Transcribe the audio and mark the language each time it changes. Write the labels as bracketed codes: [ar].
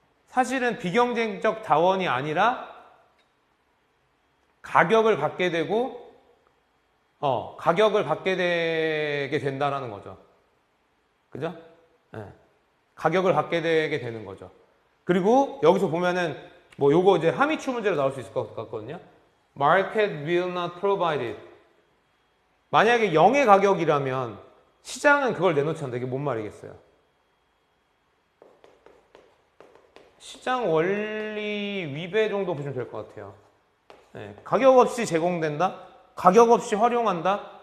[ko] 사실은 비경쟁적 자원이 아니라 가격을 받게 되고 가격을 받게 되게 된다라는 거죠. 그죠? 네. 가격을 받게 되게 되는 거죠. 그리고 여기서 보면은 뭐 요거 이제 함의추 문제로 나올 수 있을 것 같거든요. [en] Market will not provide it. [ko] 만약에 0의 가격이라면 시장은 그걸 내놓지 않는다. 이게 뭔 말이겠어요? 시장 원리 위배 정도 보시면 될 것 같아요. 네, 가격 없이 제공된다? 가격 없이 활용한다?